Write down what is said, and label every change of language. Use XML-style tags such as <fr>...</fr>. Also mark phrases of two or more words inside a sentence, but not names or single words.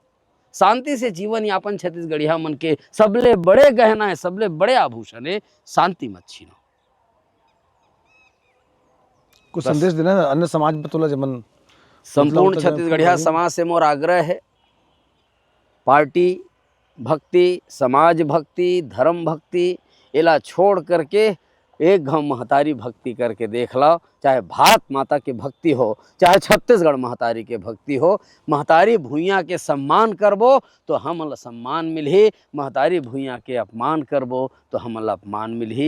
<hne>शांति से जीवन यापन छत्तीसगढ़िया मन के सबले बड़े गहना है, सबले बड़े आभूषण है, शांति मत छीनो। कुछ संदेश देना है अन्य समाज में तोला जमन संपूर्ण छत्तीसगढ़िया समाज से मोर आग्रह है, पार्टी भक्ति, समाज भक्ति, धर्म भक्ति एला छोड़ करके एक घम महतारी भक्ति करके देख लो। चाहे भारत माता के भक्ति हो, चाहे छत्तीसगढ़ महतारी के भक्ति हो। महतारी भूइयाँ के सम्मान करबो तो हमला सम्मान मिलही, महतारी भूइयाँ के अपमान करबो तो हमला अपमान मिलही।</hne>